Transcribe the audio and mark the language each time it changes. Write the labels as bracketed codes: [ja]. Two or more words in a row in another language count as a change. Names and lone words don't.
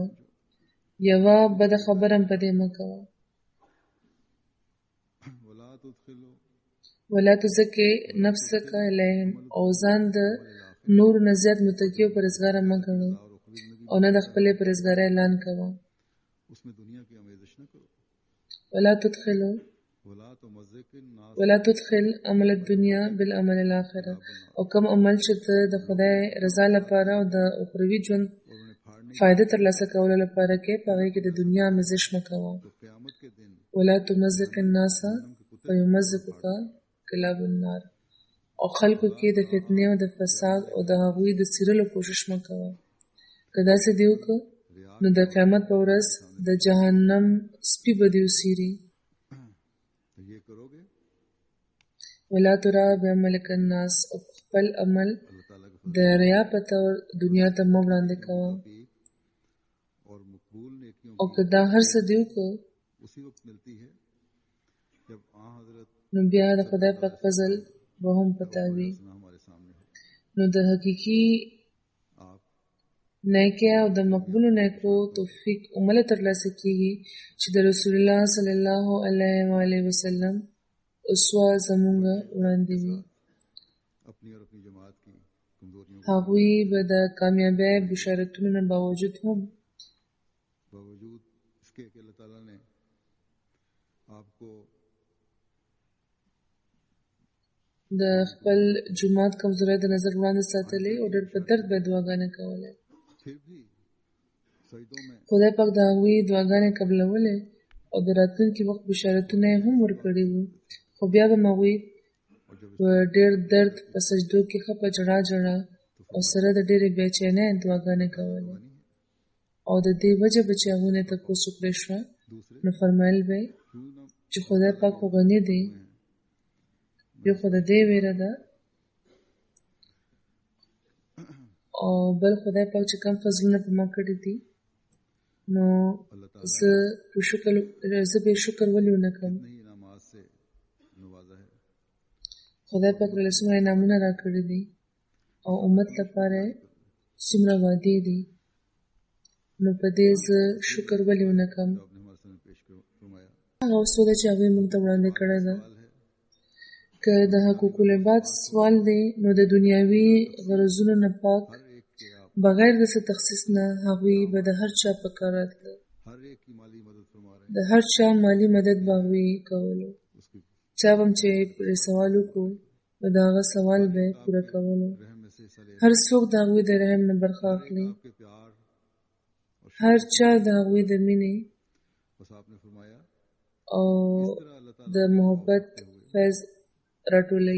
[ps] یوه بده خبره هم په دې مه کوه. [ar] ولا تزکي نفسک الیهم، [ps] او ځان د نورو نه زیات متقي او پرهیزګاره مه ګڼه او نه د خپلې پرهیزګارۍ اعلان کوه. [ur] اس میں دنیا کی آمیزش نہ کرو. [ar] ولا تدخل عمل الدنیا بالعمل الاخره، [ps] او کوم عمل چې ته د خدای رضا لپاره او د اخروي ژوند فائدہ ترلاسه کولو لپاره کې په هغې کې د دنیا آمیزش مه کوه. [ur] قیامت کے دن [ar] ولا تمزق الناس فیمزقک کلاب النار، [ps] او خلکو کې د فتنې او د فساد او د هغوی د څیرلو کوشش مه کوه. که داسې دې وکړه نو د قیامت په ورځ د جهنم سپي به دې وڅیري. [ur] یہ کرو گے [ar] ولا ترا بعملک الناس، [ps] او خپل عمل [ur] اللہ تعالیٰ کے [ps] د ریا په طور دنیا ته مه وړاندې کوه. [ur] اور مقبول نیکیوں [ps] او که دا هر څه دې وکړه [ur] اسی وقت ملتی ہے جب حضرت [ps] نو بیا د خدای پاک فضل به هم پتا وي. [ur] ہمارے سامنے ہو. [ps] نو د حقیقي [ur] آپ [ps] نیکۍ او د مقبولو نیکو توفیق عمله ترلاسه کېږي چې د رسول الله [ar] صلی الله علیه و آله وسلم [ps] اسوه زموږ وړاندې وي. [ur] اپنی اور اپنی جماعت کی کمزوریوں [ps] هغوی به د کامیابۍ بشارتونو نه باوجود هم [ur] باوجود اس کے کہ اللہ تعالیٰ نے آپ کو [ps] د خپل جماعت کمزورۍ د نظر وړاندې ساتلې او ډېر په درد به یې دعاګانې کولې. [ur] پھر بھی سجدوں میں [ps] خدای پاک د هغوی دعاګانې قبلولې او د راتلونکي وخت بشارتونه یې هم ورکړي وو، خو بیا به هغوی په ډېر درد په سجدو کې ښه په ژړا او سره د ډېرې بېچینۍ دعاګانې کولې. او د دې وجه به چې هغوی نه تپوس وکړی شوه نو فرمایل به یې چې خدای پاک خو غني دی، یو خو د دې ویره ده او بل خدای پاک چې کوم فضلونه په ما کړي دي نو زه به شکر ولې ونه کړم. [ur] نئی انعامات سے نوازا ہے. [ps] خدای پاک له څومره انعامونه راکړي دي او امت لپاره څومره وعدې دي، نو په دې زه شکر ولې ونه کړم. [ur] جو آپ نے ہمارے سامنے پیش فرمایا. [ps] هغه وسوده چې هغوی موږ ته وړاندې کړې ده. که د حقوق العباد سوال دی، نو د دنیاوي غرضونو نه پاک [ur] ہر ایک کے آپ [ps] بغیر د څه تخصیص نه هغوی به د هر چا په کار راتله. [ur] ہر ایک کی مالی مدد فرما رہے [ps] د هر چا مالی مدد به هغوی کولو. [ur] ہیں اس کی [ps] چا به هم چې پرې سوال وکړو، نو د هغه سوال به یې پوره کولو. [ur] رحم میں سے حصہ لے [ps] هر څوک د هغوی د رحم نه برخه اخلي. [ur] آپ کے پیار اور [ps] هر چا د هغوی د مینې [ur] بس آپ نے فرمایا [ps] او [ur] طرح اللہ تعالیٰ [ps] د محبت فیض راټولوي.